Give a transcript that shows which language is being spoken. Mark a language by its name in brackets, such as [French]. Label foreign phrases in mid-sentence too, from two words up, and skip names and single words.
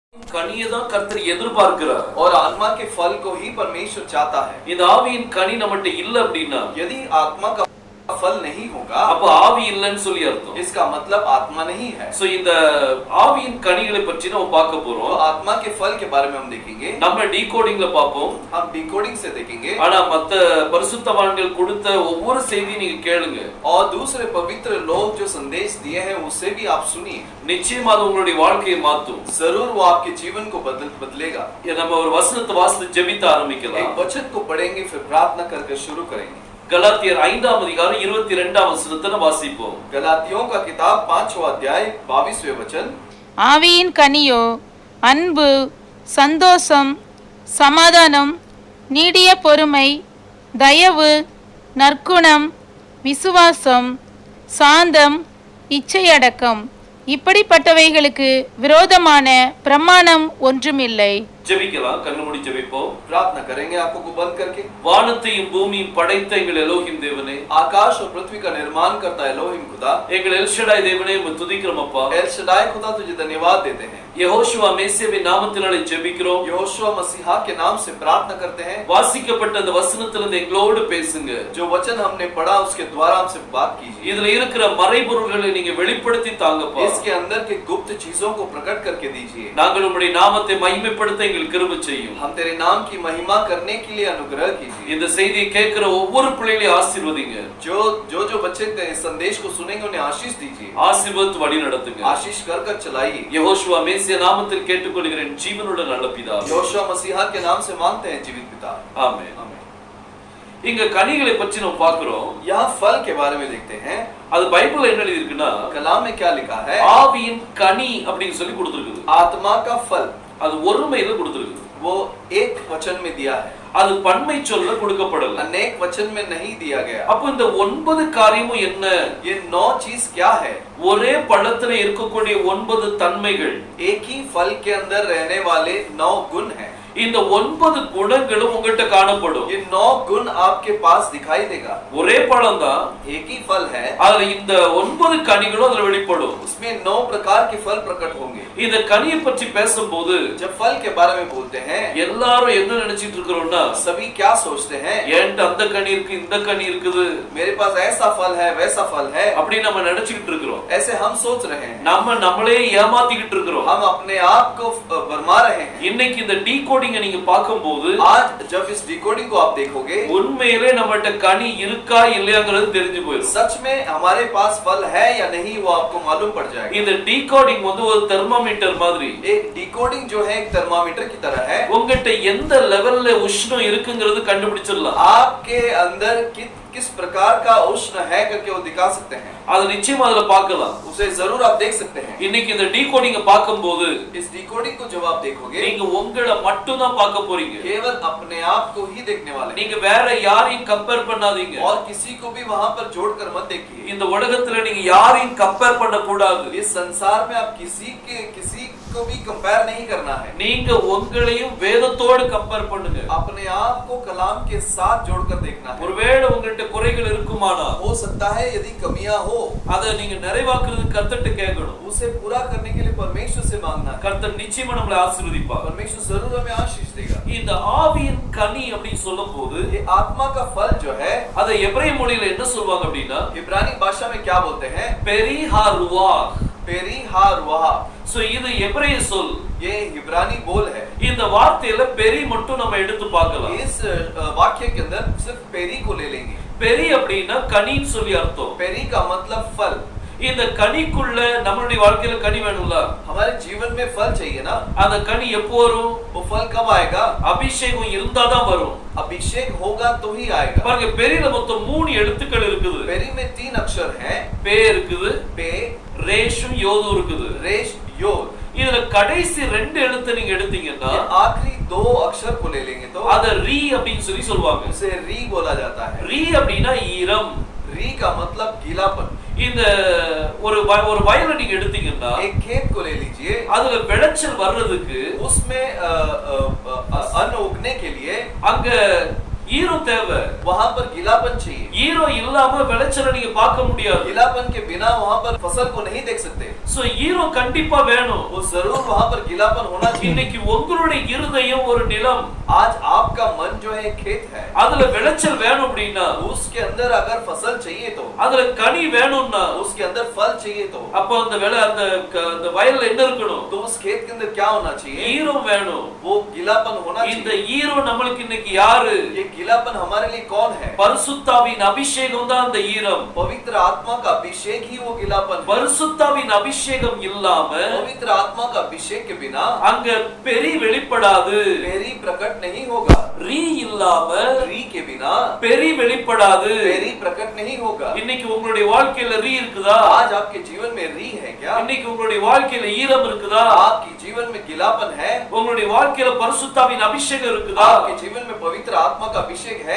[Tamil] கனியை தான் கர்த்தர் எதிர்பார்க்கிறார். [Hindi] और आत्मा के फल को ही परमेश्वर चाहता है. [Tamil] இந்த ஆவியின் கனி நம்மட்ட இல்ல அப்படின்னா, [Hindi] यदि आत्मा का फल नहीं होगा, [Tamil] அப்ப ஆவி இல்லன்னு சொல்லி அர்த்தம். [Hindi] इसका मतलब आत्मा नहीं है. [Tamil] சோ இந்த ஆவியின் கனிகளை பற்றி நம்ம பார்க்க போறோம். [Hindi] तो आत्मा के फल के बारे में हम देखेंगे. [Tamil] நம்ம டீகோடிங்ல பாப்போம். [Hindi] हम डिकोडिंग से देखेंगे. [Tamil] ஆனா மத்த பரிசுத்தவான்கள் கொடுத்த ஒவ்வொரு செய்தியும் நீங்க கேளுங்க. [Hindi] और दूसरे पवित्र लोग जो संदेश दिए हैं उससे भी आप सुनिए. [Tamil] நிச்சயமா அது உங்களுடைய வாழ்க்கையை மாத்தும். [Hindi] जरूर वो आपके जीवन को बदलेगा. [Tamil] நம்ம ஒரு வசனத்தை வாசித்து ஜெபிக்க ஆரம்பிக்கலாம். [Hindi] एक वचन को पढ़ेंगे फिर प्रार्थना करके शुरू करेंगे. [Tamil] கலாத்தியர் 5ஆம் அதிகாரம் 22ஆம் வசனத்தை வாசிப்போம். [Hindi] गलातियों का किताब 5वां अध्याय 22वें वचन. [Tamil] ஆவியின் கனியோ அன்பு, சந்தோஷம், சமாதானம், நீடிய பொறுமை, தயவு, நற்குணம், விசுவாசம், சாந்தம், இச்சையடக்கம், இப்படிப்பட்டவைகளுக்கு விரோதமான பிரமாணம் ஒன்றுமில்லை. ஜெபிக்கலாம். கண்ணு மூடி ஜெபிப்போம். [Hindi] प्रार्थना करेंगे आंखों को बंद करके. [Tamil] வானத்தையும் பூமியையும் படைத்த எங்கள் எலோஹிம் தேவனே, [Hindi] आकाश और पृथ्वी का निर्माण करता है एलोहिम खुदा, [Tamil] எங்கள் எல்ஷடாய் தேவனே உம்மை துதிக்கிறோம் அப்பா. [Hindi] एल शदाई खुदा तुझे धन्यवाद देते हैं. [Tamil] யெகோஷுவா மேசியாவின் நாமத்தினாலே ஜெபிக்கிறோம். [Hindi] यहोशुआ मसीहा के नाम से प्रार्थना करते हैं. [Tamil] வாசிக்கப்பட்ட அந்த வசனத்திலிருந்து எங்களோடு பேசுங்க. [Hindi] जो वचन हमने पढ़ा उसके द्वारा हमसे बात कीजिए. [Tamil] இதுல இருக்கிற மறைபொருள்களை நீங்க வெளிப்படுத்தி தாங்கப்பா. [Hindi] इसके अंदर के गुप्त चीजों को प्रकट करके दीजिए. [Tamil] நாங்கள் உம்முடைய நாமத்தை மகிமைப்படுத்த எங்களுக்கு கிருபை செய்யும். [Hindi] हम तेरे नाम की महिमा करने के लिए अनुग्रह कीजिए. [Tamil] இந்த செய்தியை கேட்கிற ஒவ்வொரு பிள்ளைகளையும் ஆசீர்வதிங்க. [Hindi] जो बच्चे इस संदेश को सुनेंगे उन्हें आशीष दीजिए. [Tamil] ஆசீர்வதித்து வழி நடத்துங்க. [Hindi] आशीष कर चलाइए. [Tamil] யெகோஷுவா மேசியா நாமத்தில் கேட்டுக்கொள்கிறேன் ஜீவனுள்ள நல்ல பிதாவே. [Hindi] यहोशुआ मसीहा के नाम से मांगते हैं जीवित पिता. [Tamil] ஆமென். இங்க கனிகளை பற்றி நம்ம பார்க்கிறோம். [Hindi] यहाँ फल के बारे में देखते हैं. [Tamil] அது பைபிள்ல என்ன எழுதி இருக்குன்னா, [Hindi] कलाम में क्या लिखा है? [Tamil] ஆவியின் கனி அப்படினு சொல்லி கொடுத்திருக்குது. [Hindi] आत्मा का फल. [Tamil] அது ஒருமையில கொடுத்திருக்குது. [Hindi] वो एक वचन में दिया है. [Tamil] அது பன்மை சொல்ல கொடுக்கப்படல. [Hindi] अनेक वचन में नहीं दिया गया. [Tamil] அப்ப இந்த 9 காரியமும் என்ன? [Hindi] ये 9 चीज क्या है? [Tamil] ஒரே பழத்துல இருக்கக்கூடிய 9 தன்மைகள். [Hindi] एक ही फल के अंदर रहने वाले 9 गुण हैं. [Tamil] இந்த 9 குணங்களும் உங்ககிட்ட காணப்படும். [Hindi] ये 9 गुण आपके पास दिखाई देगा. [Tamil] ஒரே பழம் தான், [Hindi] एक ही फल है. [Tamil] அதுல இந்த 9 கனிகளும் அதுல வெளிப்படும். [Hindi] उसमें 9 प्रकार के फल प्रकट होंगे. [Tamil] இந்த கனியை பற்றி பேசும்போது [Hindi] जब फल के बारे में बोलते हैं, [Tamil] எல்லாரும் என்ன நினைச்சிட்டு இருக்கறோம்னா, [Hindi] सभी क्या सोचते हैं? [Tamil] ஏன்ட்ட அந்த கனி இருக்கு, இந்த கனி இருக்குது, [Hindi] मेरे पास ऐसा फल है, वैसा फल है, [Tamil] அப்படி நம்ம நினைச்சிட்டு இருக்கறோம். [Hindi] ऐसे हम सोच रहे हैं. [Tamil] நம்மளே ஏமாத்திக்கிட்டு இருக்கறோம். [Hindi] हम अपने आप को भरमा रहे हैं. [Tamil] இன்னைக்கு இந்த டீகோடிங் நீங்க பாக்கும்போது, [Hindi] आज जब इस डिकोडिंग को आप देखोगे, [Tamil] உண்மையிலே நம்மட்ட கனி இருக்கா இல்லையாங்கிறது தெரிஞ்சு போயிடும். [Hindi] सच में हमारे पास फल है या नहीं वो आपको मालूम पड़ जाएगा. [Tamil] இந்த டீகோடிங் வந்து ஒரு தெர்மோமீட்டர் மாதிரி. [Hindi] एक डिकोडिंग जो है एक थर्मामीटर की तरह है. [Tamil] உங்ககிட்ட எந்த லெவல்ல உஷ்ணம் இருக்குங்கிறது கண்டுபிடிச்சிடலாம். [Hindi] आपके अंदर किस प्रकार का उष्ण है करके वो दिखा सकते हैं. [Tamil] அது நிச்சயமா அதுல பார்க்கலாம். [Hindi] उसे जरूर आप देख सकते हैं. [Tamil] இன்னைக்கு இந்த டீகோடிங்க பாக்கும்போது, [Hindi] इस डिकोडिंग को जब आप देखोगे, [Tamil] நீங்க உங்களை மட்டும் தான் பார்க்க போறீங்க. [Hindi] केवल अपने आप को ही देखने वाले. [Tamil] நீங்க வேற யாரையும் கம்பேர் பண்ணாதீங்க. [Hindi] और किसी को भी वहां पर जोड़कर मत देखिए. [Tamil] இந்த உலகத்துல நீங்க யாரையும் கம்பேர் பண்ண கூடாது. [Hindi] इस संसार में आप किसी को भी कंपेयर नहीं करना है. [Tamil] நீங்க உங்களையும் வேதத்தோடு கம்பேர் பண்ணுங்க. [Hindi] अपने आप को कलाम के साथ जोड़कर देखना है. [Tamil] ஒருவேளை உங்ககிட்ட குறைகள் இருக்குமானா, [Hindi] हो सकता है यदि कमियां हो, [Tamil] அதை நீங்க நிறைவாக்குறதுக்கு கர்த்தர்ட்ட கேட்கணும். [Hindi] उसे पूरा करने के लिए परमेश्वर से मांगना है. [Tamil] கர்த்தர் நிச்சயமா நம்மளை ஆசீர்வதிப்பார். [Hindi] परमेश्वर जरूर हमें आशीष देगा. [Tamil] இந்த ஆவியின் கனி அப்படி சொல்லும்போது, [Hindi] ये आत्मा का फल जो है, [Tamil] அதை எபிரேய மொழியில என்ன சொல்வாங்க அப்படின்னா, [Hindi] इब्रानी भाषा में क्या बोलते हैं? [Tamil] பெரிஹாருவாஹ். [Hindi] पेरीहारुवाह. [Tamil] சோ இது எபிரேய சொல். [Hindi] ये इब्रानी बोल है. [Tamil] இந்த வார்த்தையில பெரி மட்டும் நம்ம எடுத்து பார்க்கலாம். [Hindi] इस वाक्य के अंदर सिर्फ पेरी को ले लेंगे. [Tamil] பெரி அப்படினா கனின்னு சொல்லி அர்த்தம். [Hindi] पेरी का मतलब फल. [Tamil] இந்த கனிக்குள்ள நம்மளுடைய வாழ்க்கையில கனி வேணும்ல. [Hindi] हमारे जीवन में फल चाहिए ना. [Tamil] அந்த கனி எப்போ வரும்? [Hindi] वो फल कब आएगा? [Tamil] அபிஷேகம் இருந்தா தான் வரும். [Hindi] अभिषेक होगा तो ही आएगा. [Tamil] பாருங்க, பெரியில மொத்தம் 3 எழுத்துக்கள் இருக்குது. [Hindi] पेरी में 3 अक्षर हैं. [Tamil] பே இருக்குது, [Hindi] पे, [Tamil] ரேஷும் யோது இருக்குது. [Hindi] रेश, योद. [Tamil] இதுல கடைசி 2 எழுத்து நீங்க எடுத்தீங்கன்னா, [Hindi] आखिरी 2 अक्षर को ले लेंगे तो [Tamil] அத ரீ அப்படினு சொல்லி சொல்வாங்க. [Hindi] उसे री बोला जाता है. [Tamil] ரீ அப்படினா ஈரம். [Hindi] री का मतलब गीलापन. [Tamil] இந்த ஒரு வயலை நீங்க எடுத்தீங்கன்னா, [Hindi] एक खेत को ले लीजिए. [Tamil] அதுல விளைச்சல் வர்றதுக்கு, [Hindi] उसमें अन्न उगने के लिए [Tamil] அங்க ஈரோ தேவை. [Hindi] वहाँ पर गीलापन चाहिए. [Tamil] ஈரோ இல்லாம விளைச்சலை நீங்க பார்க்க முடியாது. [Hindi] गीलापन के बिना वहाँ पर फसल को नहीं देख सकते. [Tamil] சோ ஈரோ கண்டிப்பா வேணும். [Hindi] वो जरूर वहाँ पर गीलापन होना चाहिए. [Tamil] இன்னைக்கு உங்களுடைய இருதயம் ஒரு நிலம். [Hindi] आज आपका मन जो है खेत है. [Tamil] அதுல விளைச்சல் வேணும் அப்படினா, [Hindi] उसके अंदर अगर फसल चाहिए तो, [Tamil] அதுல கனி வேணும்னா, [Hindi] उसके अंदर फल चाहिए तो, [Tamil] அப்ப அந்த வயல்ல என்ன இருக்கணும்? [Hindi] तो उस खेत के अंदर क्या होना चाहिए? [Tamil] ஈரோ வேணும். [Hindi] वो गीलापन होना चाहिए. [Tamil] இந்த ஈரோ நமக்கு இன்னைக்கு யாரு? [Hindi] ये गीलापन हमारे लिए कौन है? [Tamil] பரிசுத்தாவின் அபிஷேகம் தான் அந்த ஈரம். [Hindi] पवित्र आत्मा का अभिषेक ही वो गीलापन है. [Tamil] பரிசுத்தாவின் அபிஷேகம் இல்லாம, [Hindi] पवित्र आत्मा का अभिषेक के बिना [Tamil] அங்க பெரி வெளிப்படாது. [Hindi] पेरी प्रकट नहीं होगा. [Tamil] ரீ இல்லாம, [Hindi] री के बिना [Tamil] பெரி வெளிப்படாது. [Hindi] पेरी प्रकट नहीं होगा. [Tamil] இன்னைக்கு உங்களுடைய வாழ்க்கையில ரீ இருக்குதா? [Hindi] आज आपके जीवन में री है क्या? [Tamil] இன்னைக்கு உங்களுடைய வாழ்க்கையில ஈரம் இருக்குதா? [Hindi] आपके जीवन में गीलापन है? [Tamil] உங்களுடைய வாழ்க்கையில பரிசுத்தாவின் அபிஷேகம் இருக்குதா? [Hindi] आपके जीवन में पवित्र आत्मा का अभिषेक है?